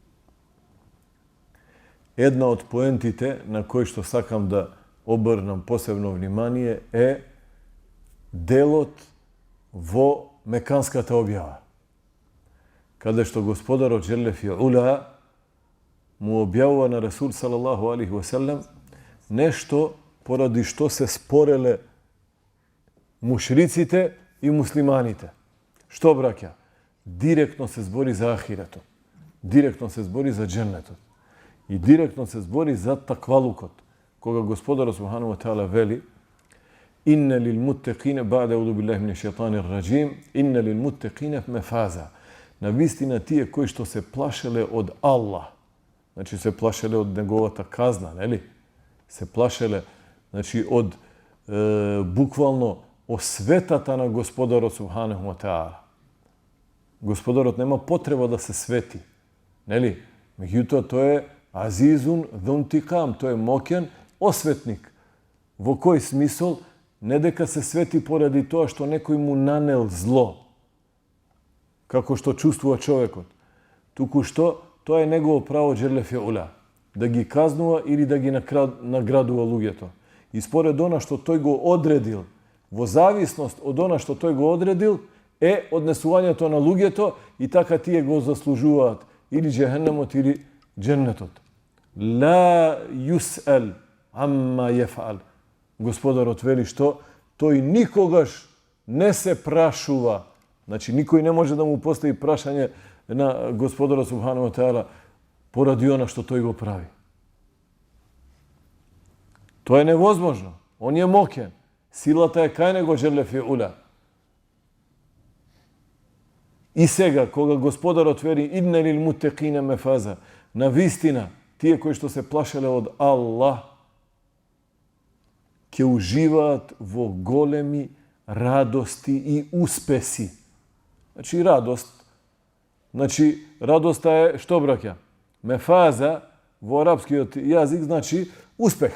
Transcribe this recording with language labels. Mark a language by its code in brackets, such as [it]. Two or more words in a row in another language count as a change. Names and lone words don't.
[mk] Една од поентите на кој што сакам да обрнам посебно внимание е делот во Меканската објава. Каде што Господарот [ar] جل وعلا [mk] му објавува на Расул [ar] صلى الله عليه وسلم [mk] нешто поради што се спореле мушриците и муслиманите. Што, браќа? Директно се збори за ахиретот. Директно се збори за дженнетот. И директно се збори за таквалукот. Кога Господарот [ar] سبحانه وتعالى вели إن للمتقين، بعد أعوذ بالله من الشيطان الرجيم، إن للمتقين مفازا. [mk] На вистина тие кои што се плашеле од Аллах, значи се плашеле од неговата казна, нели? Се плашеле, значи од буквално осветата на Господарот [ar] سبحانه وتعالى. [mk] Господарот нема потреба да се свети, нели? Меѓутоа тој е [ar] عزيز ذو انتقام, [mk] тој е мокен осветник. Во кој смисол? Не дека се свети поради тоа што некој му нанел зло, како што чувствува човекот, туку што тоа е негово право [ar] جل وعلا, [mk] да ги казнува или да ги наградува луѓето. И според она што тој го одредил, во зависност од она што тој го одредил, е однесувањето на луѓето и така тие го заслужуваат или джехеннемот или дженнетот. [ar] لا يسأل عما يفعل. [mk] Господарот вели што тој никогаш не се прашува. Значи, никој не може да му постави прашање на Господарот [ar] سبحانه وتعالى [mk] поради она што тој го прави. Тоа е невозможно. Он е мокен. Силата е кај него [ar] جل وعلا. [mk] И сега, кога Господарот вели [ar] إن للمتقين مفازا, [mk] на вистина, тие кои што се плашеле од Аллах, ќе уживаат во големи радости и успеси. Значи, радост. Значи, радоста е, што браќа? Мефаза во арапскиот јазик значи успех.